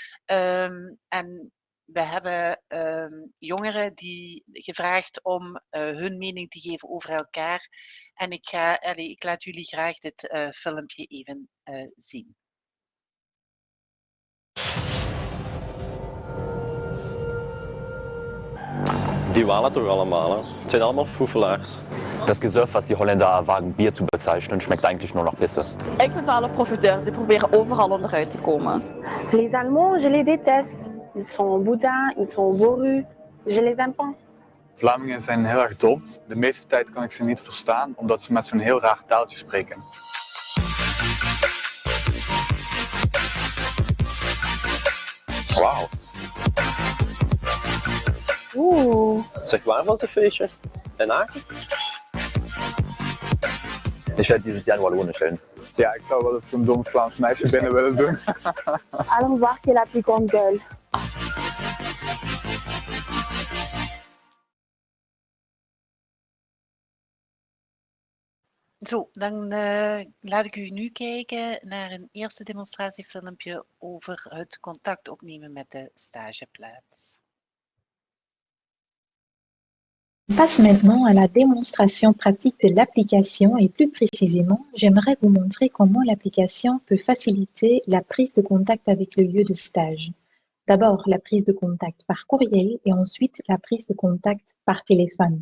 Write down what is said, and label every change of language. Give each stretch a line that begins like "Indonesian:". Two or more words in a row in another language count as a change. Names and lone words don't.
Dutch: En we hebben jongeren die gevraagd om hun mening te geven over elkaar. En ik laat jullie graag dit filmpje even zien. Die waren toch allemaal, hè? Het zijn allemaal foefelaars.
German: Das Gesöff, was die Holländer wagen Bier zu bezeichnen, schmeckt eigentlich nur noch Pisse.
Dutch: Ik vind alle profiteurs, die proberen overal onderuit te komen.
French: Les Allemands, je les déteste. Ils sont boudins, ils sont bourrus. Je les aime pas.
Dutch: Vlamingen zijn heel erg dom. De meeste tijd kan ik ze niet verstaan, omdat ze met zo'n heel raar taaltje spreken. Wauw. Oeh. Zeg, waar was het feestje? In Aachen?
German: Ich werde dieses Jahr in Wallonien stellen.
Dutch: Ja, ik zou wel eens zo'n dom Vlaams meisje binnen willen doen.
French: Allons voir qui est la plus grande gueule.
Dutch: Zo, dan laat ik u nu kijken naar een eerste demonstratiefilmpje over het contact opnemen met de stageplaats.
French: On passe maintenant à la démonstration pratique de l'application et plus précisément, j'aimerais vous montrer comment l'application peut faciliter la prise de contact avec le lieu de stage. D'abord, la prise de contact par courriel et ensuite la prise de contact par téléphone.